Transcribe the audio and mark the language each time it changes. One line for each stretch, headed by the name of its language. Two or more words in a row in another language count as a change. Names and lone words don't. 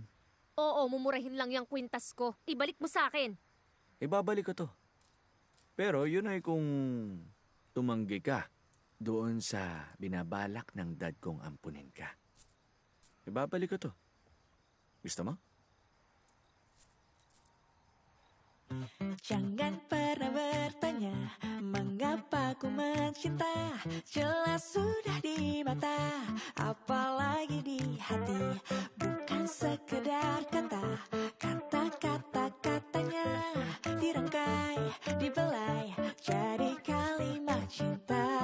Filipino: Oo, mumurahin lang yung kwintas ko. Ibalik mo sa akin. Ibabalik ko to. Pero yun ay kung tumanggi ka doon sa binabalak ng dad kong ampunin ka. Ibabalik ko to. Gusto mo?
Indonesian: Jangan pernah bertanya mengapa ku mencinta. Jelas sudah di mata, apalagi di hati. Bukan sekedar kata, kata-kata-katanya dirangkai, dibelai jadi kalimat cinta.